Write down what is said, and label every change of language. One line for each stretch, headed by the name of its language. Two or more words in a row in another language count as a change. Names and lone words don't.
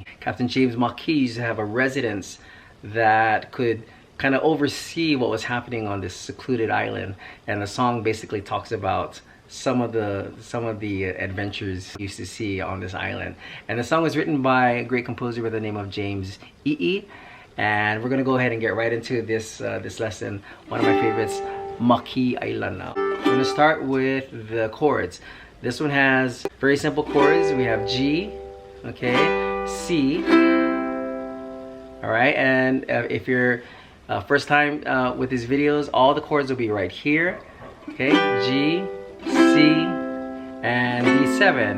English: Captain James Makee used to have a residence that could kind of oversee what was happening on this secluded island. And the song basically talks about some of the adventures you used to see on this island. And the song was written by a great composer by the name of James ʻīʻī. And we're gonna go ahead and get right into this lesson. One of my favorites, Makee ʻāilana. We're gonna start with the chords. This one has very simple chords. We have G, okay, C. All right, and if you're first time with these videos, all the chords will be right here. Okay, G, C, and D7.